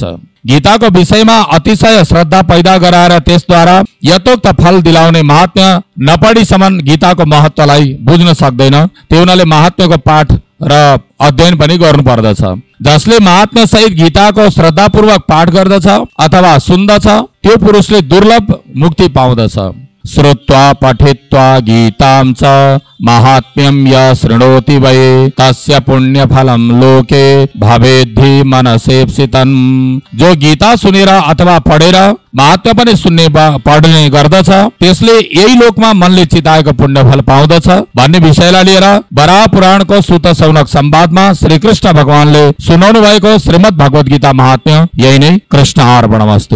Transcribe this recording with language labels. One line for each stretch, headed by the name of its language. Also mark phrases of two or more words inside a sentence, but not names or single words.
Nepali: गीताको विषयमा अतिशय श्रद्धा पैदा गराएर त्यसद्वारा यथोक्त फल दिलाउने महात्म्य नपढीसम्म गीताको महत्त्वलाई बुझ्न सक्दैन। त्यो हुनाले महात्म्यको पाठ र अध्ययन पनि गर्नु पर्दछ। जसले महात्म्य सहित गीताको श्रद्धापूर्वक पाठ गर्दछ अथवा सुन्दछ त्यो पुरुषले दुर्लभ मुक्ति पाउँदछ।
Sanskrit: श्रुत्वा पठित्वा गीतां च महात्म्यं य शृणोति वै तस्य पुण्यफलं लोके भवेद्धि मनसेप्सितं।
Nepali: जो गीता सुनेर अथवा पढेर महात्म्य पनि सुन्ने पढ्ने गर्दछ त्यसले यही लोकमा मनले चिताएको पुण्यफल पाउँदछ भन्ने विषयलाई लिएर वराह पुराणको सुत शौनक संवादमा श्री कृष्ण भगवानले सुनाउनु भएको श्रीमद् भगवत गीता महात्म्य यही नै
Sanskrit: कृष्ण अर्पणमस्तु।